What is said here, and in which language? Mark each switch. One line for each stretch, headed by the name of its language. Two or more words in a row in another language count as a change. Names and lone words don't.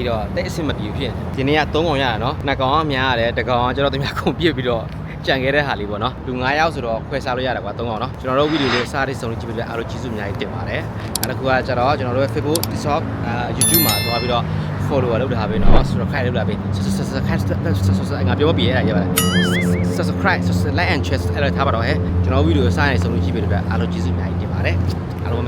Burmese: တော့တိတ်အဆင်မပြေဘူးဖြစ်ဒီနေ့က3ကောင်ရရနော်2ကောင်ကများရတယ်1ကောင်ကကျတော့သူများကုန်ပြစ်ပြီးတော့ကြံခဲ့တဲ့ဟာလေးပေါ့နော်လူ9ယောက်ဆိုတော့ခွဲစားလို့ရတယ်ကွာ3ကောင်နော်ကျွန်တော်တို့ဗီဒီယိုလေးစားတဲ့စုံလေးကြည့်ပြီးတော့အားလုံးကျေးဇူးအများကြီးတင်ပါတယ်အဲ့ဒါကကျတော့ကျွန်တော်တို့ရဲ့ Facebook TikTok YouTube မှာသွားပြီးတော့ follow လုပ်ထားပေးနော် subscribe လုပ်လာပေး subscribe ငါပြောမပြေရရပါတယ် subscribe
English: like and share
Burmese: အဲ့ဒါထားပါတော့ဟဲ့ကျွန်တော်ဗီဒီယိုစားနေစုံလေးကြည့်ပြီးတော့အားလုံးကျေးဇူးအများကြီးတင်ပါတယ်